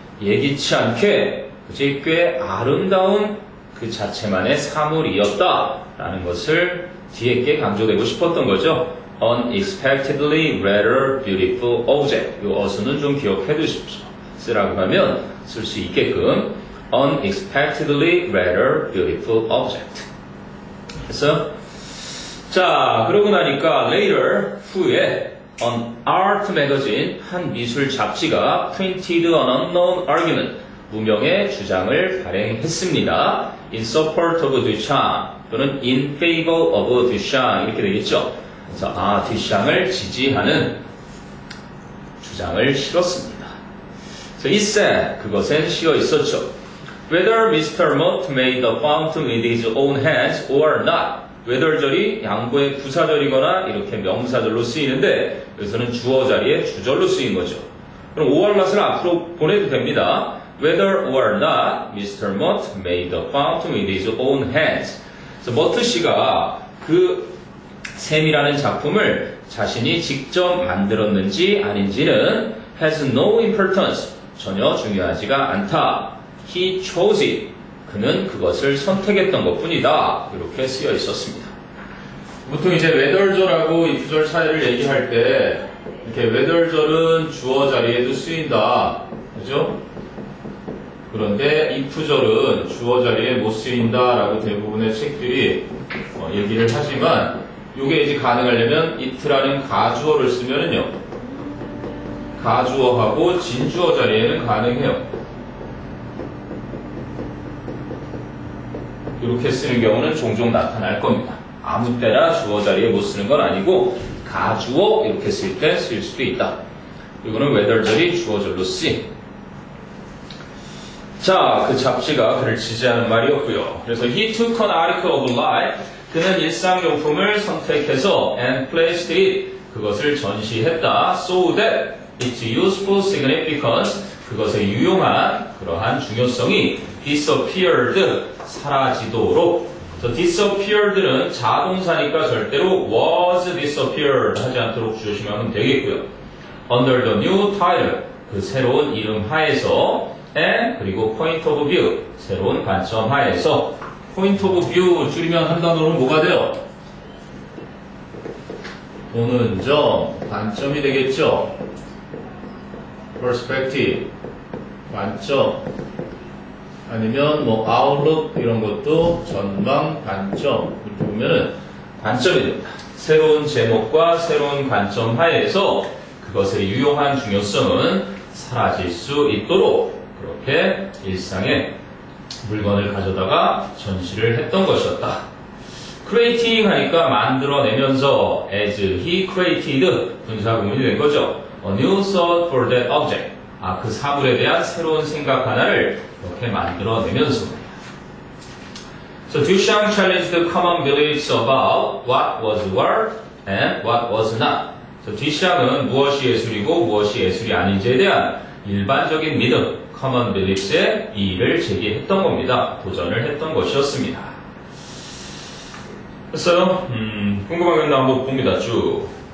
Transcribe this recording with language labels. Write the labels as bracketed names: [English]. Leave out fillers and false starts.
[Korean] 예기치 않게, 그지? 꽤 아름다운 그 자체만의 사물이었다라는 것을 뒤에 게 강조되고 싶었던 거죠. [English] Unexpectedly rather beautiful object. [Korean] 이 어순은 좀 기억해 두십시오. 쓰라고 하면 쓸 수 있게끔 [English] Unexpectedly rather beautiful object. [Korean] 그래서 자, 그러고 나니까 [English] later, [Korean] 후에 [English] an art magazine, [Korean] 한 미술 잡지가 [English] printed an unknown argument, [Korean] 무명의 주장을 발행했습니다. [English] in support of Duchamp [Korean] 또는 [English] in favor of Duchamp [Korean] 이렇게 되겠죠. 그래서 듀샹을 지지하는 주장을 실었습니다. 그래서 [English] it said, [Korean] 그것엔 씌어 있었죠. [English] Whether Mr. Mott made the fountain with his own hands or not. [Korean] whether절이 양보의 부사절이거나 이렇게 명사절로 쓰이는데 여기서는 주어 자리에 주절로 쓰인 거죠. 그럼 or not을 앞으로 보내도 됩니다. [English] Whether or not Mr. Mott made the fountain with his own hands. [Korean] 그래서 머트 씨가 그 샘이라는 작품을 자신이 직접 만들었는지 아닌지는 [English] has no importance. [Korean] 전혀 중요하지가 않다. [English] He chose it. [Korean] 그는 그것을 선택했던 것뿐이다. 이렇게 쓰여 있었습니다. 보통 이제 whether절하고 if절 차이를 얘기할 때 이렇게 whether절은 주어 자리에도 쓰인다. 그죠? 그런데 if절은 주어 자리에 못 쓰인다라고 대부분의 책들이 얘기를 하지만 이게 이제 가능하려면 it라는 가주어를 쓰면은요. 가주어하고 진주어 자리에는 가능해요. 이렇게 쓰는 경우는 종종 나타날 겁니다. 아무 때나 주어 자리에 못 쓰는 건 아니고 가주어 이렇게 쓸 때 쓸 수도 있다. 이거는 whether절이 주어절로 쓰인. 자, 그 잡지가 그를 지지하는 말이었고요. 그래서 [English] he took an article of life. [Korean] 그는 일상용품을 선택해서 [English] and placed it. [Korean] 그것을 전시했다. [English] So that its useful significance. [Korean] 그것의 유용한 그러한 중요성이 [English] disappeared. [Korean] 사라지도록. 그래서 disappeared는 자동사니까 절대로 was disappeared 하지 않도록 주시면 되겠고요. [English] under the new title. [Korean] 그 새로운 이름 하에서 [English] and [Korean] 그리고 [English] point of view. [Korean] 새로운 관점 하에서 [English] point of view [Korean] 줄이면 한 단어는 뭐가 돼요? 보는 점, 관점이 되겠죠. perspective, 관점. 아니면 뭐 outlook 이런 것도 전망, 관점 이렇게 보면은 관점이 됩니다. 새로운 제목과 새로운 관점 하에서 그것의 유용한 중요성은 사라질 수 있도록 그렇게 일상에 물건을 가져다가 전시를 했던 것이었다. creating 하니까 만들어내면서 [English] as he created [Korean] 분사구문이 된 거죠. [English] A new thought for that object. [Korean] 그 사물에 대한 새로운 생각 하나를 이렇게 만들어내면서. [English] So Duchamp challenged the common beliefs about what was work and what was not. So Duchamp [Korean] 은 무엇이 예술이고 무엇이 예술이 아닌지에 대한 일반적인 믿음, [English] common beliefs [Korean] 에 이의를 제기했던 겁니다. 도전을 했던 것이었습니다. 됐어요? 궁금한 건 한번 봅니다. 쭉.